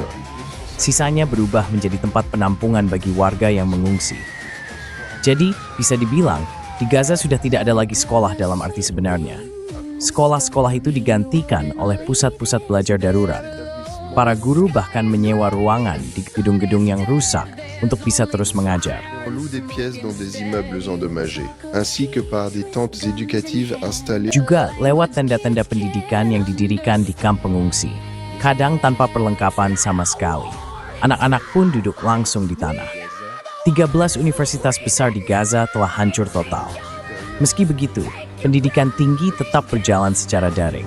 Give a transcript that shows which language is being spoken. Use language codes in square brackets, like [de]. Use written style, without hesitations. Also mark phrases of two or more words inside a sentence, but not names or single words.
[id] Sisanya berubah menjadi tempat penampungan bagi warga yang mengungsi. Jadi, bisa dibilang, di Gaza sudah tidak ada lagi sekolah dalam arti sebenarnya. Sekolah-sekolah itu digantikan oleh pusat-pusat belajar darurat. Para guru bahkan menyewa ruangan di gedung-gedung yang rusak untuk bisa terus mengajar. [fr] On loue des pièces dans des immeubles endommagés, ainsi que par des tentes éducatives installées. [id] Juga lewat tenda-tenda pendidikan yang didirikan di kamp pengungsi, kadang tanpa perlengkapan sama sekali. Anak-anak pun duduk langsung di tanah. 13 universitas besar di Gaza telah hancur total. Meski begitu, pendidikan tinggi tetap berjalan secara daring.